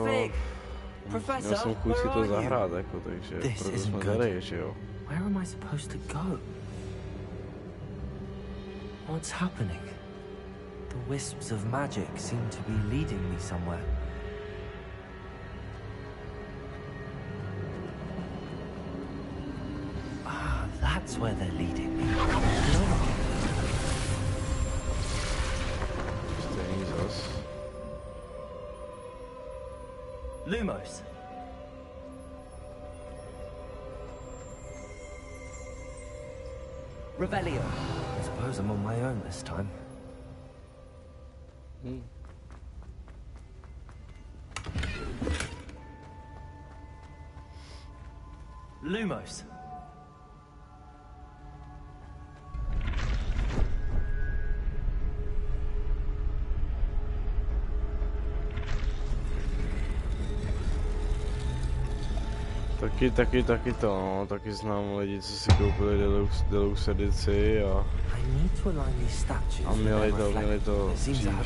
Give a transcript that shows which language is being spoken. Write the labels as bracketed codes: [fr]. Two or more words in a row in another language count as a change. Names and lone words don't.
[cs] Měl jsem chuť si to zahrát, jako, takže proto jsme tady, že jo. [en] Where am I supposed to go? What's happening? The wisps of magic seem to be leading me somewhere. Ah, that's where they're leading me. Lumos. Revelio. I suppose I'm on my own this time. Lumos. [cs] Taky to, no. Taky znám lidi, co si koupili deluxe edici a měli to dřív, jo.